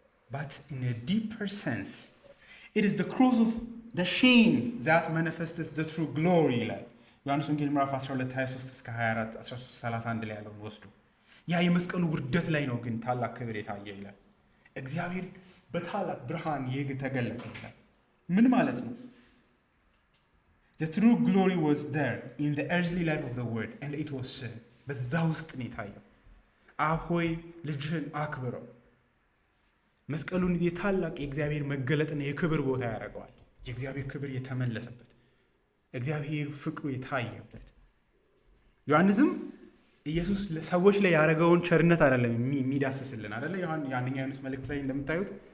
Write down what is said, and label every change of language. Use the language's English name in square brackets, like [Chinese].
[English] but in a deeper sense it is the cross of the shame that manifests the true glory [Amharic] ይላል ዮሐንስ ወንጌል ምዕራፍ 12 23 እስከ 24 13 31 ላይ ያለውን ወስዱ። ያ የመስቀሉ ውርደት ላይ ነው ግን ታላቅ ክብር የታየ ይላል። እግዚአብሔር በታላቅ ብርሃን ይግ ተገለጠ ይላል። ምን ማለት ነው? [English] The true glory was there in the earthly life of the word and it was sin. [Amharic] በዛ ውስጥ ነው የታየው። አብ ሆይ ልጅህን አክብረው። መስቀሉን የታላቅ የእግዚአብሔር መገለጥና የክብር ቦታ ያደርገዋል። የእግዚአብሔር ክብር የተመለሰበት፣ እግዚአብሔር ፍቅሩ የታየበት። ዮሐንስም ኢየሱስ ሰዎች ላይ ያደረገውን ቸርነት አይደለም የሚዳስስልን አይደለ? የአንደኛ ዮሐንስ መልእክት ላይ እንደምታዩት